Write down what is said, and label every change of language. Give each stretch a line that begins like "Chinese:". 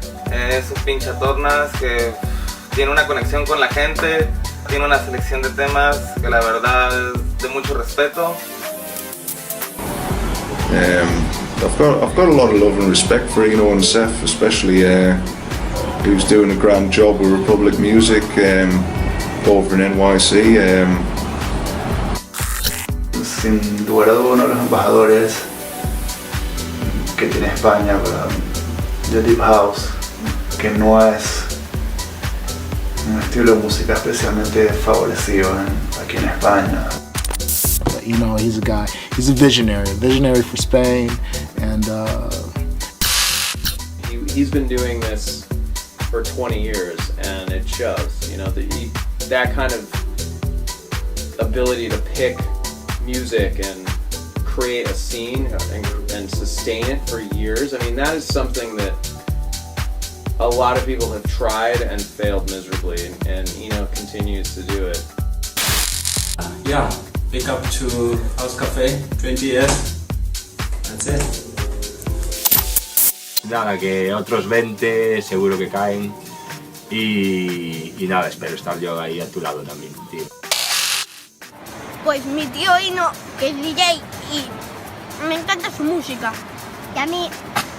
Spanish: Es un pinchatornas que tiene una conexión con la gente, tiene una selección de temas que la verdad es de mucho respeto.
English: I've got a lot of love and respect for Ino and Seth, especially who's doing a grand job with Republic Music over in NYC.
Spanish: Sin duda uno de los embajadores que tiene España para The Deep House, que no es un estilo de música especialmente favorecido aquí en España.
English: He's a guy, he's a visionary for Spain, and he's been doing this for 20 years, and it shows. That kind of ability to pick music and create a scene and sustain it for years. I mean, that is something that a lot of people have tried and failed miserably, and Ino continues to do it. Yeah, big up to House Café, 20 years. That's it.
Spanish: Nada, que otros 20 seguro que caen y nada, espero estar yo ahí a tu lado también, tío. Pues mi tío Ino, que es DJ y me encanta su música. Y a mí